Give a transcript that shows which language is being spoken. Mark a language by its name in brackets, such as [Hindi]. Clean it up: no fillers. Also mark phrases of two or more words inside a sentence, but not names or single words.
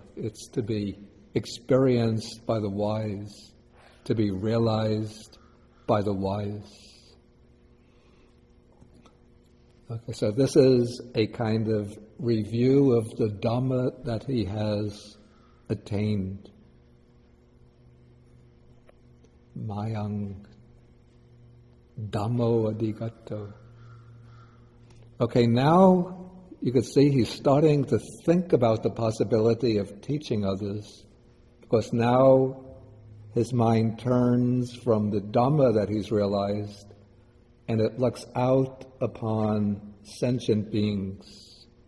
[English] It's to be experienced by the wise, to be realized by the wise. Okay, so this is a kind of review of the Dhamma that he has attained. [Pali] Mayang Dhammo adigato. [English] Okay, now you can see he's starting to think about the possibility of teaching others, because now his mind turns from the Dhamma that he's realized and it looks out upon sentient beings.